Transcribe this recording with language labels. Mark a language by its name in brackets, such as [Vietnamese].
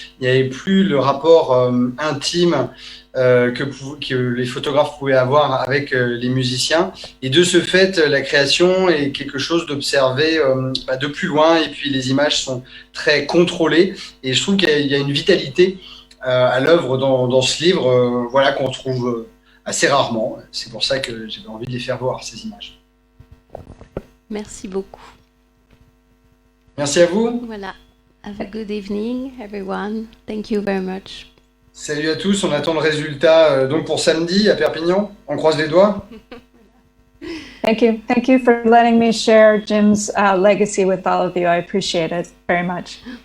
[French] Il n'y avait plus le rapport intime que les photographes pouvaient avoir avec les musiciens, et de ce fait la création est quelque chose d'observé de plus loin, et puis les images sont très contrôlées, et je trouve qu'il y a une vitalité à l'œuvre dans ce livre, voilà, qu'on trouve assez rarement. C'est pour ça que j'avais envie de les faire voir, ces images. Merci beaucoup. Merci à vous. Voilà. [English] Have a good evening, everyone. Thank you very much. [French] Salut à tous, on attend le résultat donc pour samedi à Perpignan. On croise les doigts. [English] Thank you for letting me share Jim's legacy with all of you. I appreciate it very much.